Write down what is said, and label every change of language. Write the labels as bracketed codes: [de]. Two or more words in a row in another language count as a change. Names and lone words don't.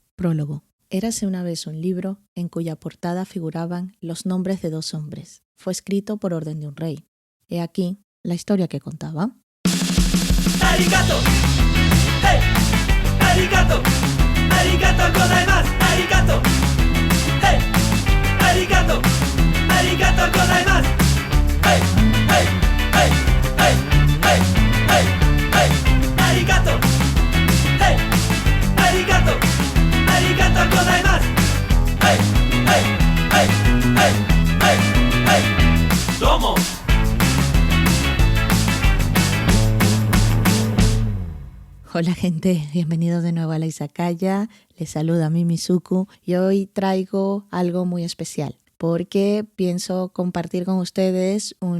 [es] Prólogo. Érase una vez un libro en cuya portada figuraban los nombres de dos hombres. Fue escrito por orden de un rey. He aquí la historia que contaba. [ja] ¡Arigato! ¡Hey! ¡Arigato! ¡ありがとうございます! ¡Arigato! ¡Hey! ¡Arigato! ¡ありがとうございます! ¡Hey! ¡Hey! ¡Hey! ¡Hey! ¡Hey! ¡Hey! ¡Hey! ¡Arigato! ¡Hey! ¡Arigato! ¡ありがとうございます! ¡Hey! ¡Hey! ¡Hey! ¡Hey! ¡Hey! ¡Hey! ¡Domo! [es] Hola gente, bienvenidos de nuevo a la Izakaya. Les saluda Mimi Suku y hoy traigo algo muy especial porque pienso compartir con ustedes un